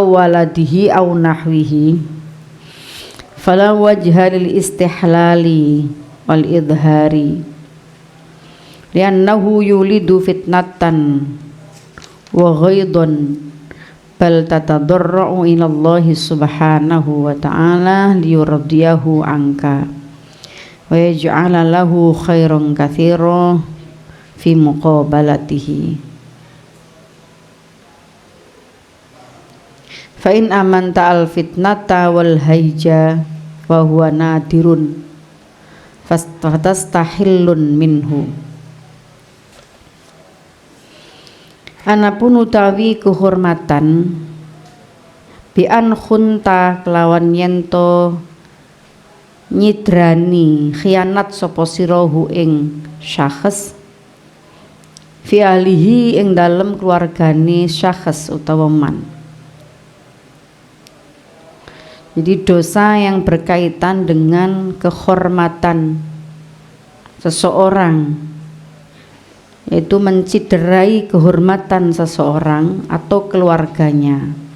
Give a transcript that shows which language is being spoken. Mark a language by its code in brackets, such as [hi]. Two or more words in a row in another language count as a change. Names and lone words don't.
[ar] ولده أو نحوه فلا وجه للاستحلال والإظهار لأنه يولد فتنة وغيظا بل تتضرع إلى الله سبحانه وتعالى ليرضيه عنك ويجعل له خيرا كثيرا في مقابلته. فإن أمنت الفتنة والهيج وهو نادر فاستحل منه. [jv] Anapun utawi kehormatan [ar] بأن خنت [jv] kelawan yento nyidrani khianat sapa sirahu ing syakhs [ar] في أهله [jv] ing dalem keluargane syakhs utawa man. [id] Jadi dosa yang berkaitan dengan kehormatan seseorang, yaitu menciderai kehormatan seseorang atau keluarganya,